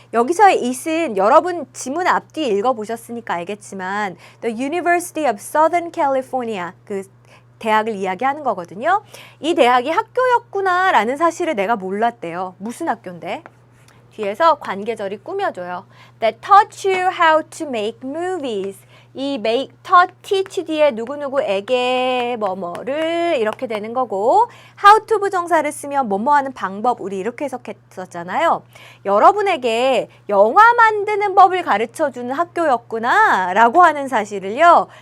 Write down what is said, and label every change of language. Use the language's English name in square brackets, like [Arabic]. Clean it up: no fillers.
[Korean] 여기서의 it은 여러분 지문 앞뒤 읽어보셨으니까 알겠지만 The University of Southern California, 그 대학을 이야기하는 거거든요. 이 대학이 학교였구나 라는 사실을 내가 몰랐대요. 무슨 학교인데? 뒤에서 관계절이 꾸며줘요. [English] That taught you how to make movies. [Korean] 이 make, taught, teach 뒤에 누구누구에게 뭐뭐를 이렇게 되는 거고 how to 부정사를 쓰면 뭐뭐 하는 방법 우리 이렇게 해석했었잖아요. 여러분에게 영화 만드는 법을 가르쳐주는 학교였구나 라고 하는 사실을요.